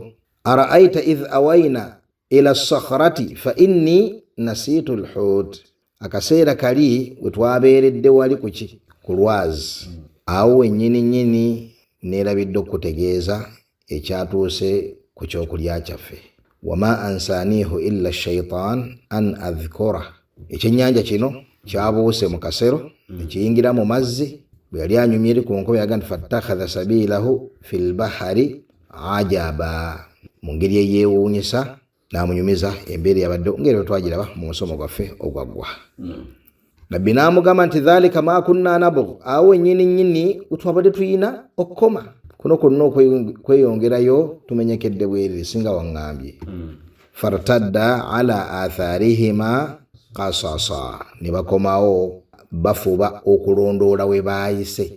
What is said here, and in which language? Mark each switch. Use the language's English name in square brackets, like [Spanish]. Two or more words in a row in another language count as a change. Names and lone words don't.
[Arabic] أرأيت إذ أوينا إلى الصخرة فإني نسيت الحوت, akaseera kali we twabeeredde wali kuki? [Ganda] Ku lwazi. Awo ennyini neerabidde okutegeeza ekyatuuse ku kyokulya kyaffe. [Arabic] وما أنسانيه إلا الشيطان أن أذكره, [Ganda] ekyennyanja kino kyabuuse mu kasero nekiyingira mu mazzi. Bwe yali anyumye eri ku nkobe yaga nti [Arabic] فاتخذ سبيله في البحر عجبا, [Ganda] mu ngeri eyeewuunyisa n'amunyumiza embeera yabadde ngeri twagiraba mu musomo gwaffe ogwaggwa. Nabbi n'amugamba nti [Arabic] ذلك ما كنا نبغ, [Ganda] awo ennyini twabadde tuyina okukoma kuno konna okweyongerayo tumenyekedde bwerere singa waŋŋambye. [Arabic] فارتدا على آثارهما قصصا, [Ganda] ne bakomawo bafuba okulondoola we baayise.